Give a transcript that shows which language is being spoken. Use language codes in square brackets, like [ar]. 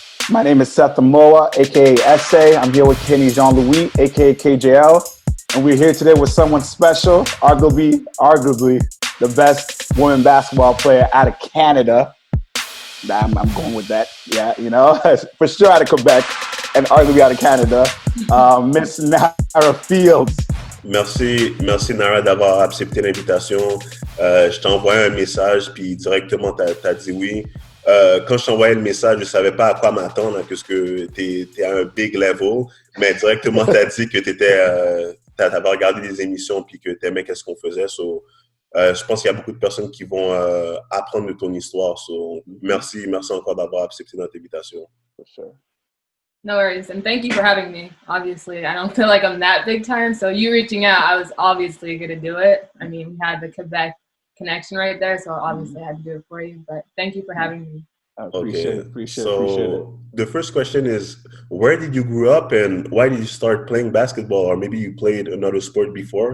[en] My name is Seth Amoa, aka SA. I'm here with Kenny Jean-Louis, aka KJL. And we're here today with someone special, arguably the best women basketball player out of Canada. I'm going with that. Yeah, you know, for sure out of Quebec and arguably out of Canada. Miss Nirra Fields. [fr] Merci Nara d'avoir accepté l'invitation. Je t'ai envoyé un message, puis directement t'as dit oui. Quand je t'envoyais le message, je savais pas à quoi m'attendre, hein, puisque t'es à un [en] big level, [fr] mais directement t'as dit que t'avais regardé des émissions puis que t'aimais qu'est-ce qu'on faisait. So, je pense qu'il y a beaucoup de personnes qui vont apprendre de ton histoire. So, merci encore d'avoir accepté notre invitation. [en] For sure. No worries, and thank you for having me. Obviously, I don't feel like I'm that big time, so you reaching out, I was obviously going to do it. I mean, we had the Quebec connection right there, so obviously I had to do it for you, but thank you for having me. I appreciate it. The first question is, where did you grow up and why did you start playing basketball, or maybe you played another sport before?